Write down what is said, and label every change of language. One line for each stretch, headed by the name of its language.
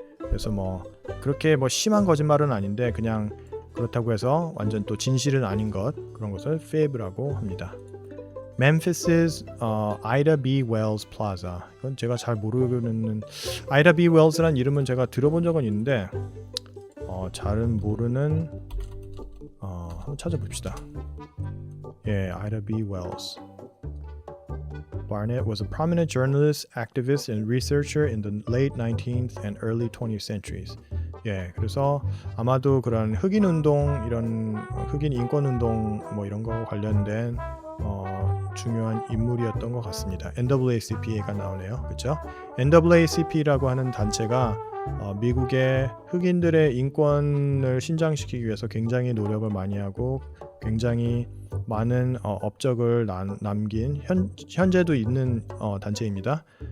Korean: 그래서 뭐 그렇게 뭐 심한 거짓말은 아닌데 그냥 그렇다고 해서 완전 또 진실은 아닌 것 그런 것을 fib라고 합니다.
English: Memphis's Ida B. Wells Plaza.
Korean: 이건 제가 잘 모르는 Ida B. Wells라는 이름은 제가 들어본 적은 있는데 잘은 모르는 한번 찾아봅시다.
English: Ida B. Wells. Barnett was a prominent journalist, activist, and researcher in the late 19th and early 20th centuries.
Korean: 그래서 아마도 그런 흑인 운동, 이런 흑인 인권 운동 뭐 이런 거 관련된 중요한 인물이었던 것 같습니다. NAACP가 나오네요. 그렇죠? NAACP라고 하는 단체가 미국의 흑인들의 인권을 신장시키기 위해서 굉장히 노력을 많이 하고 굉장히 많은 업적을 남긴 현재도 있는 단체입니다.